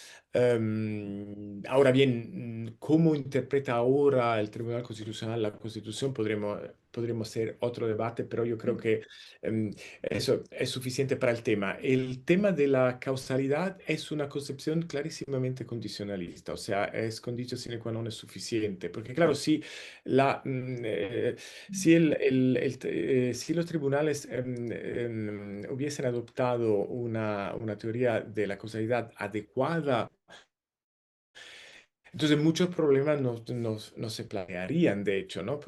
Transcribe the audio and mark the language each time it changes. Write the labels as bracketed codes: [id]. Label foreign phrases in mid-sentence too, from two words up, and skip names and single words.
[es] Ahora bien, ¿cómo interpreta ahora el Tribunal Constitucional la Constitución? Podremos hacer otro debate, pero yo creo que em, eso es suficiente para el tema. El tema de la causalidad es una concepción clarísimamente condicionalista, o sea, es [la] condicio sine qua non [es] es suficiente, porque claro, si los tribunales hubiesen adoptado una teoría de la causalidad adecuada, entonces muchos problemas no se plantearían, de hecho, ¿no?